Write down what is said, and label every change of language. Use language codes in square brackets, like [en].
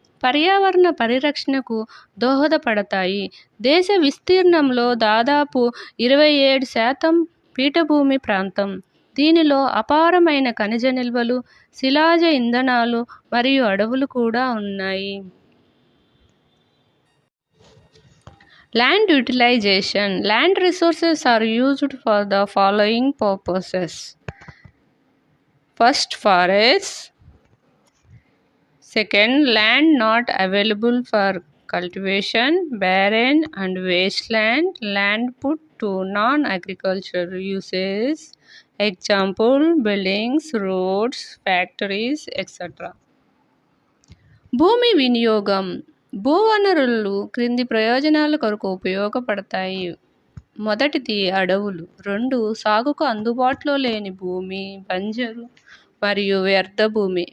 [te] పర్యావరణ పరిరక్షణకు దోహదపడతాయి. దేశ విస్తీర్ణంలో దాదాపు 27% పీఠభూమి ప్రాంతం. దీనిలో అపారమైన ఖనిజ నిల్వలు, శిలాజ ఇంధనాలు మరియు అడవులు కూడా ఉన్నాయి. [en] Land utilization. Land resources are used for the following purposes. First, forests. Second, land not available for cultivation, barren and wasteland, land put to non-agricultural uses. Example, buildings, roads, factories, etc. [te] భూమి వినియోగం. భూవనరులు క్రింది ప్రయోజనాల కొరకు ఉపయోగపడతాయి. మొదటిది అడవులు. 2 సాగుకు అందుబాటులో లేని భూమి, బంజరు మరియు వ్యర్థ భూమి.